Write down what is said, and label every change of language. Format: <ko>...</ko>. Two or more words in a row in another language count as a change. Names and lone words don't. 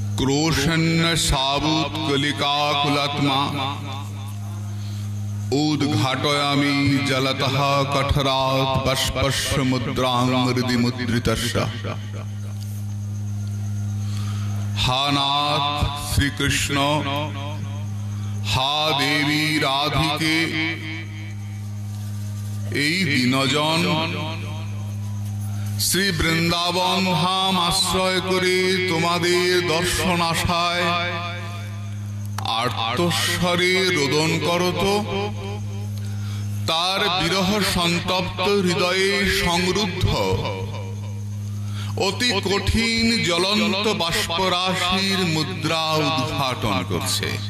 <sa>क्रोशन्न साबुत्कलिकाकुलात्मा उद्घाटयामि जलतः कठरात् बाष्पस्य मुद्रां हृदि मुद्रितस्य। हा नाथ श्री कृष्ण, हा देवी राधिके,</sa> <bn>এই দিনজন শ্রী বৃন্দাবন ধাম আশ্রয় করে তোমাদের দর্শন আশায় আর্তস্বরে রোদন করত। তার বিরহ সন্তপ্ত হৃদয়ে সংরুদ্ধ অতি কঠিন জ্বলন্ত বাষ্পরাশির মুদ্রা উদ্ঘাটন করছে।</bn>